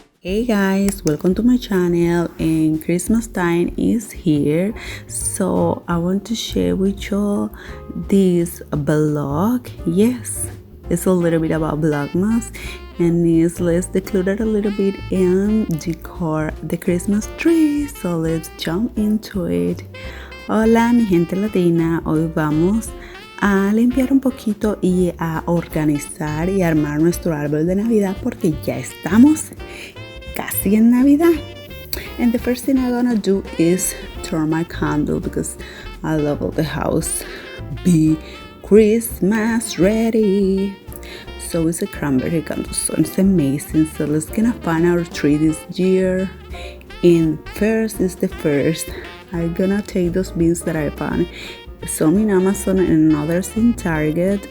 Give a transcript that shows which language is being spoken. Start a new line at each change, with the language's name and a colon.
English: Hey guys, welcome to my channel, and Christmas time is here, so I want to share with you this vlog. Yes, it's a little bit about Vlogmas, and let's include it a little bit in decor the Christmas tree. So let's jump into it.
Spanish: Hola mi gente latina, hoy vamos a limpiar un poquito y a organizar y armar nuestro árbol de Navidad porque ya estamos casi en Navidad.
English: And the first thing I'm gonna do is turn my candle because I love all the house be Christmas ready. So it's a cranberry candle, so it's amazing. So let's gonna find our tree this year. And first is the first. I'm gonna take those beans that I found some in Amazon and others in Target.